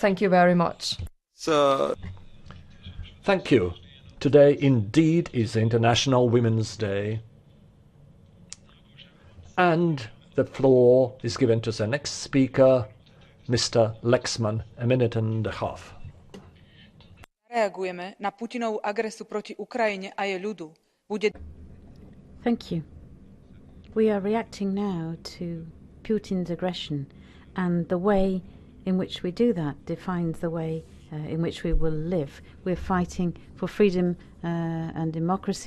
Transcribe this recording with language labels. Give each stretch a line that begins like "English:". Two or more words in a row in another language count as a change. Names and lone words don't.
English: Thank you very much. Thank you. Today indeed is International Women's Day. And the floor is given to the next speaker, Mr. Lexman, a minute and a half.
Slovak: Reagujeme na Putinovú agresiu proti Ukrajine a jej ľudu.
English: Thank you. We are reacting now to Putin's aggression, and the way in which we do that defines the way in which we will live. We're fighting for freedom and democracy.